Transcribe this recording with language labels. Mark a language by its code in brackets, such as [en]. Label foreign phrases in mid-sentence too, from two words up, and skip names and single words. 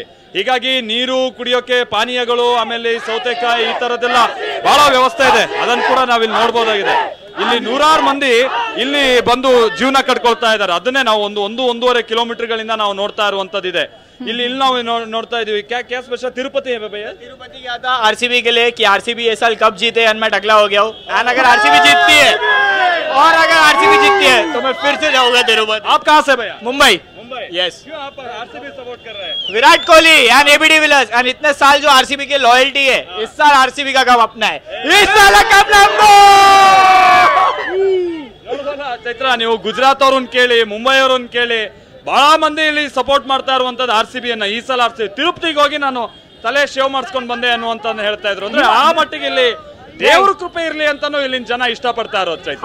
[kn] ಹೀಗಾಗಿ ನೀರು ಕುಡಿಯೋಕೆ ಪಾನೀಯಗಳು, ಆಮೇಲೆ ಸೌತೆಕಾಯಿ ಈ ತರದೆಲ್ಲ ಬಹಳ ವ್ಯವಸ್ಥೆ ಇದೆ. ಅದನ್ನು ಕೂಡ ನಾವಿಲ್ಲಿ ನೋಡ್ಬೋದಾಗಿದೆ. ಇಲ್ಲಿ ನೂರಾರು ಮಂದಿ ಇಲ್ಲಿ ಬಂದು ಜೀವನ ಕಟ್ಕೊಳ್ತಾ ಇದ್ದಾರೆ. ಅದನ್ನೇ ನಾವು 1-1.5 ಕಿಲೋಮೀಟರ್ಗಳಿಂದ ನಾವು ನೋಡ್ತಾ ಇರುವಂತದ್ದಿದೆ. ಇಲ್ಲಿ ನಾವು ನೋಡ್ತಾ ಇದೀವಿ. [hi] क्या स्पेशल तिरुपति है भैया? तिरुपति गया था आरसीबी के लिए कि आरसीबी ये साल कब जीते, मैं टकला हो गया हूँ। अगर आरसीबी जीतती है और अगर आरसीबी जीतती है तो मैं फिर से जाऊंगा तिरुपति। आप कहाँ से भैया? मुंबई। यस। क्यों आप आरसीबी सपोर्ट कर रहे हैं? विराट कोहली एंड एबी डिविलियर्स एंड इतने साल जो आरसीबी की लॉयल्टी है, इस साल आरसीबी का कप अपना है, इस साल कप नंबर। [kn] ಚೈತ್ರ, ನೀವು ಗುಜರಾತ್ ಅವ್ರನ್ನ ಕೇಳಿ, ಮುಂಬೈ ಅವ್ರನ್ನ ಕೇಳಿ, ಬಹಳ ಮಂದಿ ಇಲ್ಲಿ ಸಪೋರ್ಟ್ ಮಾಡ್ತಾ ಇರುವಂತದ್ದು ಆರ್ಸಿಬಿ ಅನ್ನ. ಈ ಸಲ ಆರ್ಸಿಬಿ ತಿರುಪತಿಗೆ ಹೋಗಿ ನಾನು ತಲೆ ಶೇವ್ ಮಾಡಿಸ್ಕೊಂಡು ಬಂದೆ ಅನ್ನುವಂತ ಹೇಳ್ತಾ ಇದ್ರು. ಅಂದ್ರೆ ಆ ಮಟ್ಟಿಗೆ ಇಲ್ಲಿ ದೇವ್ರ ಕೃಪೆ ಇರ್ಲಿ ಅಂತಾನು ಇಲ್ಲಿನ ಜನ ಇಷ್ಟಪಡ್ತಾ ಇರೋದು ಚೈತ್ರ.